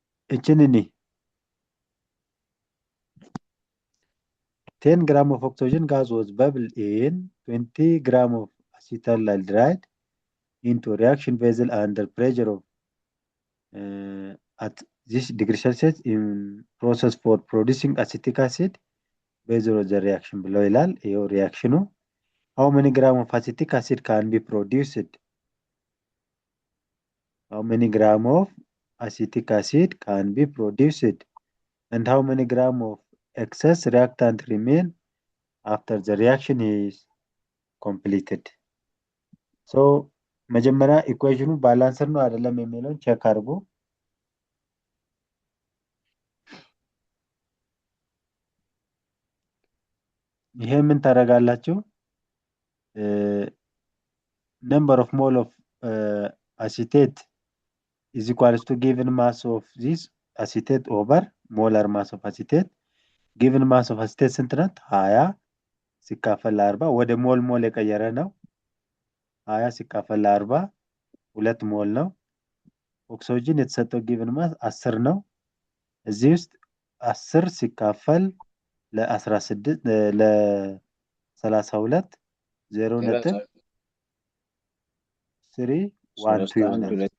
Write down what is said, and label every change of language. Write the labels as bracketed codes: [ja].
[am] እችን እኔ [en] 10 gram of oxygen gas was bubbled in 20 gram of acetaldehyde into reaction vessel under pressure of at this degree Celsius in process for producing acetic acid based on the reaction below [am] ይላል። ይሄው ሪያክሽኑ [en] how many gram of acetic acid can be produced? How many gram of acetic acid can be produced and how many gram of excess reactant remain after the reaction is completed? [am] So መጀመሪያ ኢኩዌሽኑ ባላንስር ነው አይደለም የሚለውን ቼክ አድርጉ። ይሄ ምን ታደርጋላችሁ? [en] number of mole of acetate is equals to given mass of this acetate over molar mass of acetate. given mass of acetate [am] ስንት ናት? 20 ሲካፈል 40 ወደ ሞል የቀየረ ነው። 20 ሲካፈል 40 2 ሞል ነው። ኦክሲጅን የተሰጠው [en] given mass [am] 10 ነው። እዚህ ውስጥ 10 ሲካፈል ለ16 ለ32 0.312 ይሆናል።